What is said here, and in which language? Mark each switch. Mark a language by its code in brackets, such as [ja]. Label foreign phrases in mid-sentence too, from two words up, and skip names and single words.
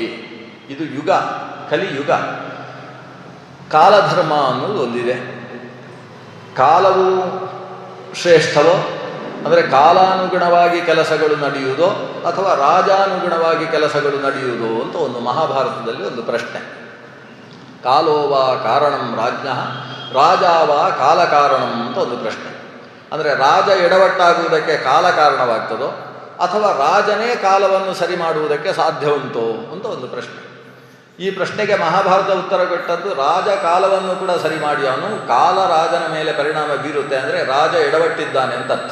[kn] ಇದು ಯುಗ, ಕಲಿಯುಗ. ಕಾಲಧರ್ಮ ಅನ್ನೋದು ಒಂದಿದೆ. ಕಾಲವು ಶ್ರೇಷ್ಠವೋ ಅಂದರೆ ಕಾಲಾನುಗುಣವಾಗಿ ಕೆಲಸಗಳು ನಡೆಯುವುದೋ ಅಥವಾ ರಾಜಾನುಗುಣವಾಗಿ ಕೆಲಸಗಳು ನಡೆಯುವುದೋ ಅಂತ ಒಂದು ಮಹಾಭಾರತದಲ್ಲಿ ಒಂದು ಪ್ರಶ್ನೆ. [sa] ಕಾಲೋವಾ ಕಾರಣಂ ರಾಜ್ಞಃ ರಾಜಾವಾ ಕಾಲ ಕಾರಣಂ [kn] ಅಂತ ಒಂದು ಪ್ರಶ್ನೆ. ಅಂದರೆ ರಾಜ ಎಡವಟ್ಟಾಗುವುದಕ್ಕೆ ಕಾಲ ಕಾರಣವಾಗ್ತದೋ ಅಥವಾ ರಾಜನೇ ಕಾಲವನ್ನು ಸರಿ ಮಾಡುವುದಕ್ಕೆ ಸಾಧ್ಯ ಉಂಟೋ ಅಂತ ಒಂದು ಪ್ರಶ್ನೆ. ಈ ಪ್ರಶ್ನೆಗೆ ಮಹಾಭಾರತ ಉತ್ತರ ಕೊಟ್ಟದ್ದು, ರಾಜ ಕಾಲವನ್ನು ಕೂಡ ಸರಿ ಮಾಡಿ ಅವನು ಕಾಲ ರಾಜನ ಮೇಲೆ ಪರಿಣಾಮ ಬೀರುತ್ತೆ ಅಂದರೆ ರಾಜ ಎಡವಟ್ಟಿದ್ದಾನೆ ಅಂತ ಅರ್ಥ.